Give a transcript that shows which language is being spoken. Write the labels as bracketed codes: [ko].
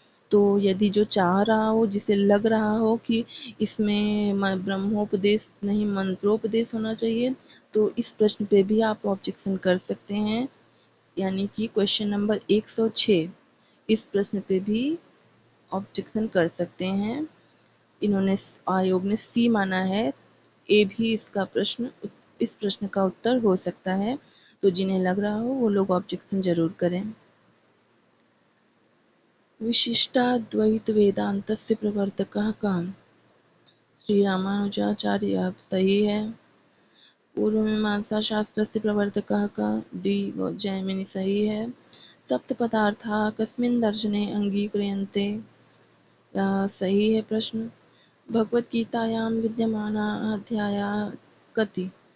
[hi] तो यदि जो चाह रहा हो, जिसे लग रहा हो कि इसमें ब्रह्मोपदेश नहीं मंत्रोपदेश होना चाहिए, तो इस प्रश्न पे भी आप ऑब्जेक्शन कर सकते हैं, यानी कि क्वेश्चन नंबर 106, इस प्रश्न पे भी ऑब्जेक्शन कर सकते हैं। इन्होंने आयोग ने सी माना है, ए भी इसका प्रश्न इस प्रश्न का उत्तर हो सकता है। तो जिन्हें लग रहा हो वो लोग ऑब्जेक्शन जरूर करें। [sa] विशिष्टाद्वैतवेदान्तस्य प्रवर्तकः कः? [hi] श्री रामानुजाचार्य सही है। [sa] पूर्वमीमांसा शास्त्रस्य प्रवर्तकः कः? [hi] डी जैमिनि सही है। [sa] सप्तपदार्थाः कस्मिन् दर्शने अङ्गीक्रियन्ते? [hi] सही है प्रश्न। [sa] भगवद्गीतायां विद्यमानाः अध्यायाः कति?